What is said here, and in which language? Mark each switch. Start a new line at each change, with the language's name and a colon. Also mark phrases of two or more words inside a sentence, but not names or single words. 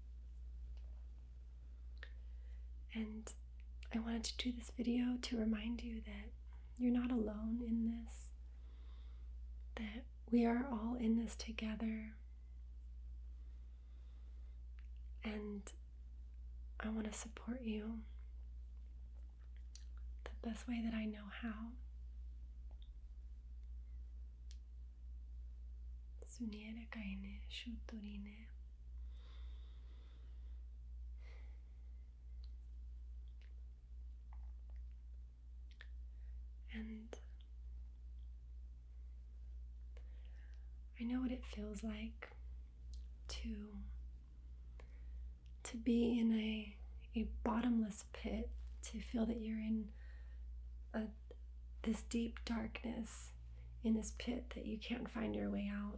English: And I wanted to do this video to remind you that you're not alone in this, that we are all in this together. And I want to support you the best way that I know how.
Shipibo-Conibo: Suniere kaine shutorine.
English: And I know what it feels like to be in a bottomless pit, to feel that you're in this deep darkness, in this pit that you can't find your way out.